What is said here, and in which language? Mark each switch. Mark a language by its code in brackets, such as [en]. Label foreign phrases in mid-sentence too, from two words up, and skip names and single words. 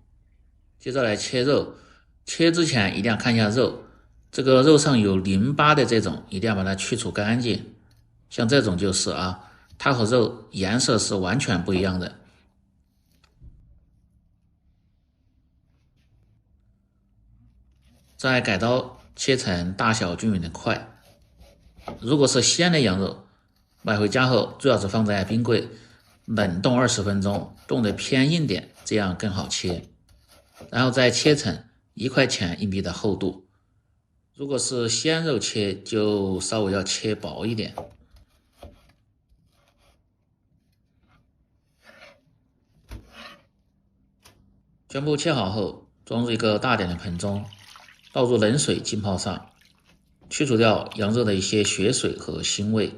[zh] 接着來切肉，切之前一定要看一下肉，這個肉上有淋巴的這種一定要把它去除乾淨，像這種就是它和肉顏色是完全不一樣的。再改刀切成大小均匀的塊。如果是鮮的羊肉，買回家後最好是放在冰櫃冷凍20分鐘，凍得偏硬點，這樣更好切。然後再切成1塊錢硬幣的厚度。如果是鮮肉切，就稍微要切薄一點。全部切好後，裝入一個大點的盆中，倒入冷水浸泡上，去除掉羊肉的一些血水和腥味。